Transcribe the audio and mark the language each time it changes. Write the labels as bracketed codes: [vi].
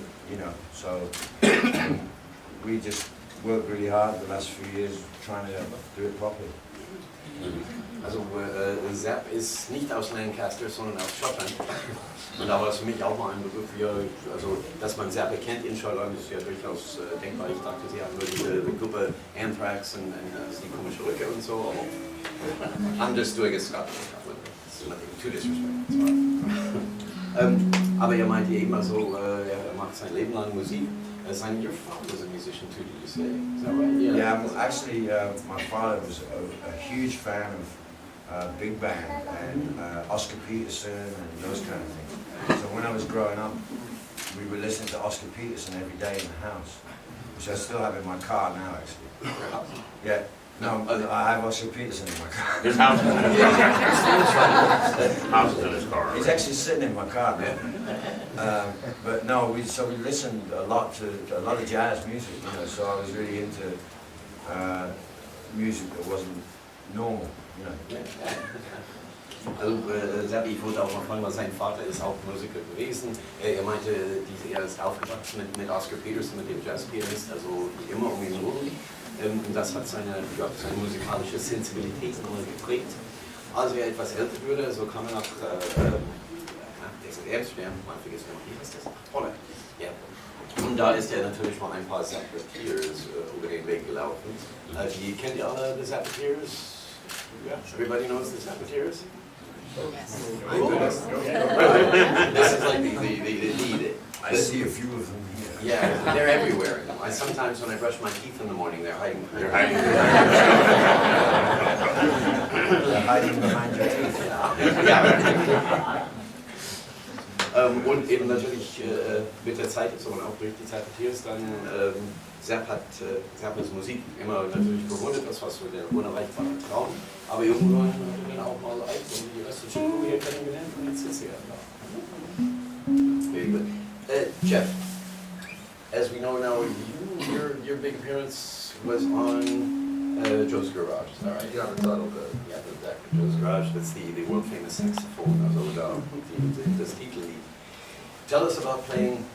[en] You know, so we just worked really hard the last few years trying to do it properly. [de] Also Zapp ist nicht aus Lancaster, sondern aus Schottland. Und da war es für mich auch mal ein Begriff, also dass man Zapp kennt in Schottland, ist ja durchaus denkbar. Ich dachte, sie hatten nur diese Gruppe Anthrax und die komische Rücke und so. [en] I'm just doing a Scotland. Nothing too disrespectful. [de] Aber er meinte eben also, er macht sein Leben lang Musik. [en] Your father was a musician too, did you say? Is that right? Yeah, actually, my father was a huge fan of big band and Oscar Peterson and those kind of things. So when I was growing up, we were listening to Oscar Peterson every day in the house, which I still have in my car now, actually. Yeah. No, I have Oscar Peterson in my car. His house is in his car. House is in his car. He's actually sitting in my car now. But no, we listened a lot of jazz music, you know. So I was really into music that wasn't normal, you know. [de] Also Zappi, ich wollte auch mal fragen, weil sein Vater ist auch Musiker gewesen. Er meinte, er ist aufgewachsen mit Oscar Peterson, mit dem Jazzpianist, also immer um ihn herum. Und das hat seine musikalische Sensibilität nochmal geprägt. Als er etwas älter wurde, so kam er nach Amsterdam, man vergisst noch, wie heißt das? Holland. Ja. Und da ist er natürlich mal ein paar Zappateers über den Weg gelaufen. Kennt ihr alle die Zappateers? [en] Everybody knows the Zappateers? Yes. My goodness. This is like the lead. I see a few of them here. Yeah, they're everywhere. Sometimes when I brush my teeth in the morning, they're hiding. They're hiding. They're hiding behind your teeth. [de] Ja. Und eben natürlich mit der Zeit, so und auch durch die Zappateers, dann Zappas Musik immer natürlich bewundert, das war so der unerreichbare Traum. Aber irgendwann hat er dann auch mal live und die restliche Crew hier kennengelernt und jetzt ist er da. [en] Very good. Jeff, as we know now, your big appearance was on Joe's Garage, is that right? Yeah, the title, the deck of Joe's Garage. That's the world famous saxophone. [de] Also das Titellied. [en] Tell us about playing.